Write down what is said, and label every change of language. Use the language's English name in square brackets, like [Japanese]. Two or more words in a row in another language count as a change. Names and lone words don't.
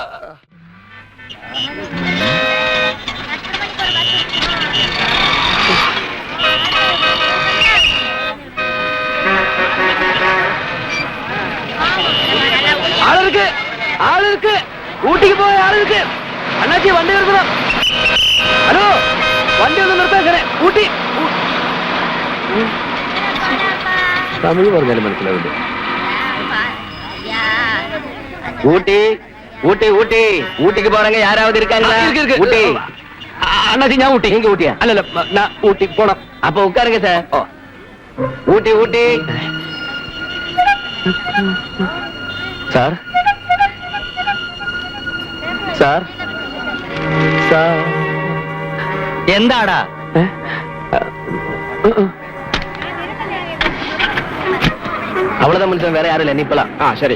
[Malayalam] ആളുകൾക്ക് ഊട്ടിക്ക് പോയ ആളുകൾക്ക് അണ്ണാച്ചി വണ്ടി നിർത്തണം. ഹലോ, വണ്ടി ഒന്ന് നിർത്താൻ. ഊട്ടി. തമിഴ് പറഞ്ഞാലും മനസ്സിലാവില്ല. ഊട്ടി ഊട്ടി ഊട്ടി ഊട്ടിക്ക് പോണെങ്കിൽ [Tamil] யாராவது இருக்காங்களா? [Malayalam] ഊട്ടി. അണ്ണാച്ചി, ഞാൻ ഊട്ടി. [Tamil] நீங்க ஊட்டியா? [Malayalam] അല്ലല്ല, ഞാൻ ഊട്ടി പോണം. [Tamil] அப்ப உட்காருங்க சார். ஊட்டி ஊட்டி. சார் சார் சார். [Malayalam] എന്താടാ? [Tamil] அவ்வளவுதான் மனுஷன், வேற யாரும் இல்ல. நீ போலாம். [Malayalam] ശരി.